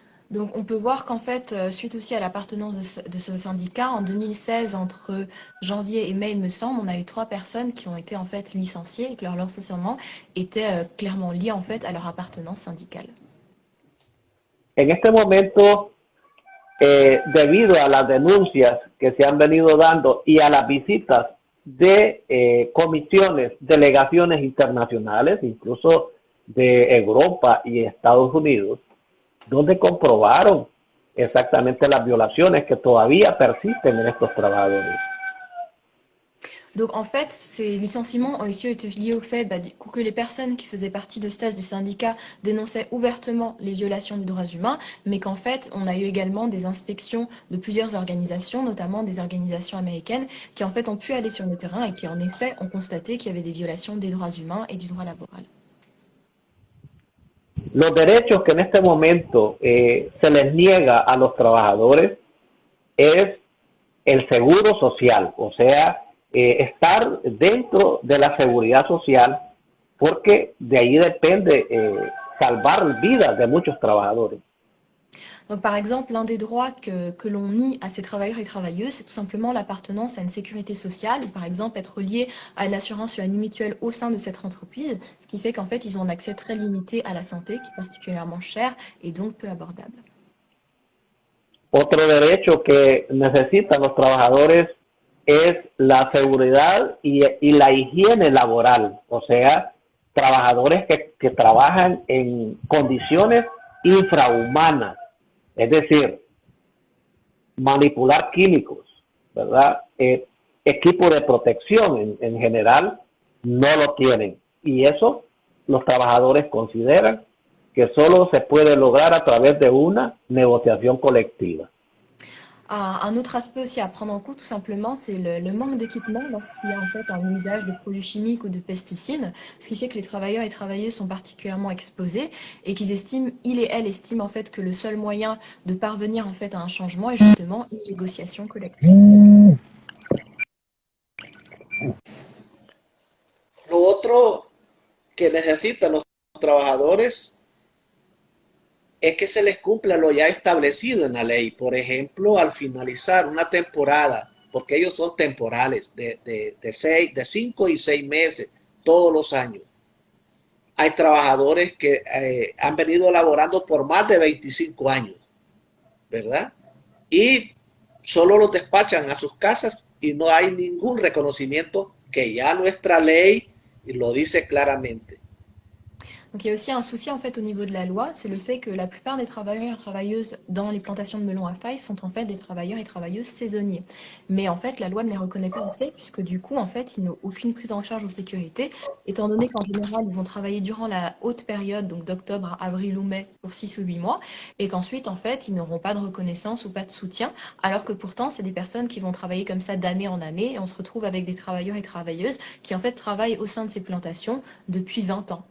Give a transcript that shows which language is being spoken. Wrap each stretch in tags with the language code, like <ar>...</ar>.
<fr>Donc on peut voir qu'en fait, suite aussi à l'appartenance de ce syndicat, en 2016, entre janvier et mai, il me semble, on a eu 3 personnes qui ont été en fait licenciées et que leur licenciement était clairement lié en fait à leur appartenance syndicale.</fr> <es>En este momento, debido a las denuncias que se han venido dando y a las visitas de comisiones, delegaciones internacionales, incluso de Europa y Estados Unidos, donde comprobaron exactamente las violaciones que todavía persisten en estos trabajadores.</es> <fr>Donc en fait, ces licenciements ont aussi été liés au fait du coup, que les personnes qui faisaient partie de STAS du syndicat dénonçaient ouvertement les violations des droits humains, mais qu'en fait, on a eu également des inspections de plusieurs organisations, notamment des organisations américaines, qui en fait ont pu aller sur le terrain et qui en effet ont constaté qu'il y avait des violations des droits humains et du droit laboral.</fr> <es>Los derechos que en este momento se les niega a los trabajadores es el seguro social, o sea, estar dentro de la seguridad social, porque de ahí depende salvar vidas de muchos trabajadores.</es> <fr>Donc par exemple, l'un des droits que l'on nie à ces travailleurs et travailleuses, c'est tout simplement l'appartenance à une sécurité sociale, ou par exemple être lié à une assurance ou à une mutuelle au sein de cette entreprise, ce qui fait qu'en fait, ils ont un accès très limité à la santé, qui est particulièrement cher et donc peu abordable.</fr> <es>Otro derecho que necesitan los trabajadores es la seguridad y la higiene laboral, o sea, trabajadores que trabajan en condiciones infrahumanas, es decir, manipular químicos, ¿verdad? Equipo de protección en general no lo tienen. Y eso los trabajadores consideran que solo se puede lograr a través de una negociación colectiva.</es> <fr>Un autre aspect aussi à prendre en compte, tout simplement, c'est le manque d'équipement lorsqu'il y a en fait un usage de produits chimiques ou de pesticides, ce qui fait que les travailleurs et travailleuses sont particulièrement exposés et qu'ils estiment, ils et elles estiment en fait que le seul moyen de parvenir en fait à un changement est justement une négociation collective.</fr> <es>Lo otro que necesitan los trabajadores es que se les cumpla lo ya establecido en la ley. Por ejemplo, al finalizar una temporada, porque ellos son temporales, de 5 y 6 meses, todos los años. Hay trabajadores que han venido elaborando por más de 25 años, ¿verdad? Y solo los despachan a sus casas y no hay ningún reconocimiento, que ya nuestra ley lo dice claramente.</es> <fr>Donc il y a aussi un souci en fait au niveau de la loi, c'est le fait que la plupart des travailleurs et travailleuses dans les plantations de melons à faille sont en fait des travailleurs et travailleuses saisonniers. Mais en fait la loi ne les reconnaît pas assez puisque du coup en fait ils n'ont aucune prise en charge ou sécurité, étant donné qu'en général ils vont travailler durant la haute période, donc d'octobre à avril ou mai pour 6 ou 8 mois, et qu'ensuite en fait ils n'auront pas de reconnaissance ou pas de soutien, alors que pourtant c'est des personnes qui vont travailler comme ça d'année en année et on se retrouve avec des travailleurs et travailleuses qui en fait travaillent au sein de ces plantations depuis 20 ans.</fr>